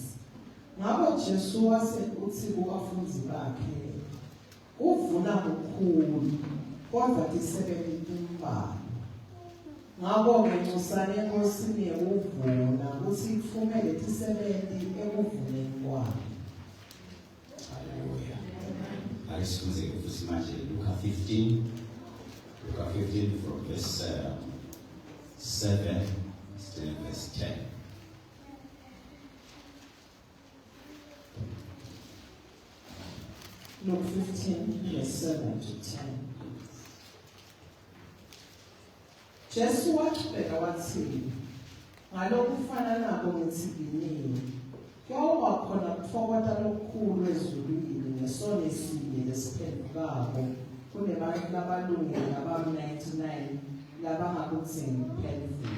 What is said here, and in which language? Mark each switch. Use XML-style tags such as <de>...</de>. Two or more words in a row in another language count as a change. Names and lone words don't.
<ss>Ngakho Jesu wasekuthi kubafundi bakhe, uvuna kukhulu, kodwa tisebenti timbalwa. Ngakho ngenxusane enkosini yekuvuna, ukuthi kufumele tisebenti ekuvuneni kwayo. Hallelujah. Ayisifunze futhi manje Luka 15</ss> <en>from verse 7 to verse 10. Luke 15, verse 7 to 10.</en> <ss>Jesu waqhubeka wathi, ngalokufana nako ngithibinile, kuyoba khona ukuthokota lokukhulu ezulwini ngesono esinye lesiphendukako kunebantu labalungile abam-99 labangakudzingi ukuphendula.</ss>